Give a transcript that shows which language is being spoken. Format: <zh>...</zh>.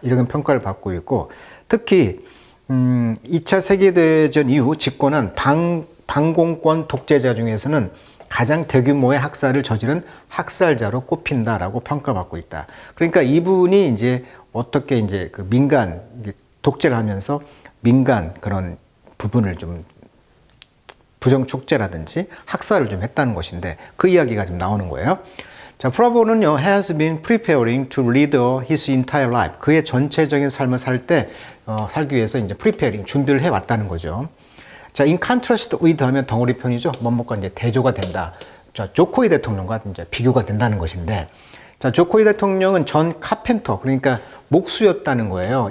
<ko>이런 평가를 받고 있고, 특히 2차 세계대전 이후 집권한 반공권 독재자 중에서는 가장 대규모의 학살을 저지른 학살자로 꼽힌다라고 평가받고 있다. 그러니까 이분이 이제 어떻게 이제 그 민간 독재를 하면서 민간 그런 부분을 좀 부정축제라든지 학살을 좀 했다는 것인데, 그 이야기가 지금 나오는 거예요.</ko> <en>자, 프라보는요, has been preparing to lead his entire life.</en> <ko>그의 전체적인 삶을 살기 위해서 이제 preparing, 준비를 해왔다는 거죠. 자,</ko> <en>in contrast with</en> <ko>하면 덩어리편이죠. 뭐뭐가 이제 대조가 된다. 자, 조코이 대통령과 이제 비교가 된다는 것인데, 자, 조코이 대통령은 전 카펜터, 그러니까 목수였다는 거예요.</ko>